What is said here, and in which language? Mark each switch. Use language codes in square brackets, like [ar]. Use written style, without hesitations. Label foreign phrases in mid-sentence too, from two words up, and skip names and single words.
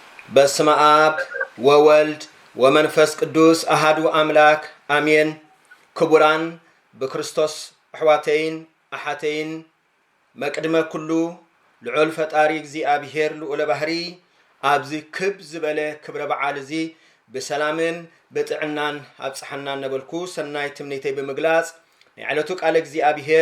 [gez] በስመ አብ ወወልድ ወመንፈስ ቅዱስ አሐዱ አምላክ አሜን። [ti] ክቡራን በክርስቶስ አሕዋተይን አሓተይን መቅድመ ኩሉ ልዑል ፈጣሪ እግዚአብሔር ልዑለ ባህሪ ኣብዚ ክብ ዝበለ ክብረ በዓል እዚ ብሰላምን ብጥዕናን ኣብፅሐና ነበልኩ ሰናይ ትምኒተይ ብምግላጽ ናይ ዕለቱ ቃል እግዚአብሔር